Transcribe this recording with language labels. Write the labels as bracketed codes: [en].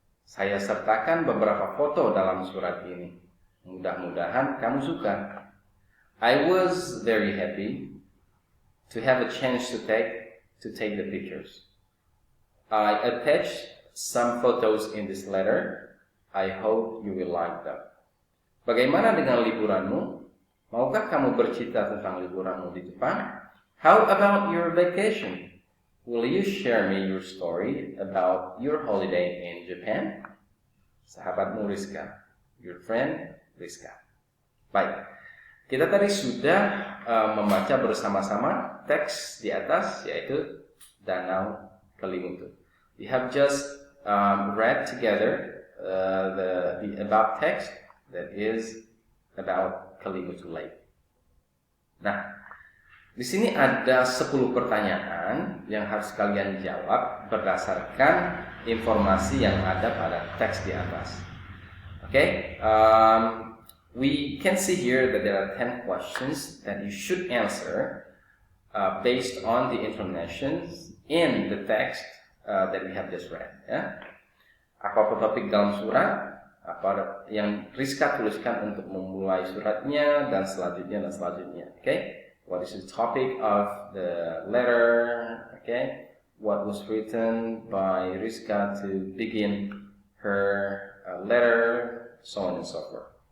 [id] Saya sertakan beberapa foto dalam surat ini. Mudah-mudahan kamu suka. [en] I was very happy to have a chance to take the pictures. I attached some photos in this letter. I hope you will like them. [id] Bagaimana dengan liburanmu? Maukah kamu bercerita tentang liburanmu di Jepang? [en] How about your vacation? Will you share me your story about your holiday in Japan? [id] Sahabatmu Rizka, [en] your friend Rizka. [id] Baik, kita tadi sudah membaca bersama-sama teks di atas, yaitu Danau Kelimutu. [en] We have just read together the above text that is about Kelimutu Lake. [id] Nah, di sini ada 10 pertanyaan yang harus kalian jawab berdasarkan informasi yang ada pada teks di atas. [en] Okay, we can see here that there are 10 questions that you should answer based on the information in the text that we have just read. Ya. [id] Apa topik dalam surat, apa yang Rizka tuliskan untuk memulai suratnya dan selanjutnya. Okay. [en] What is the topic of the letter? Okay, what was written by Rizka to begin her letter, so on and so forth.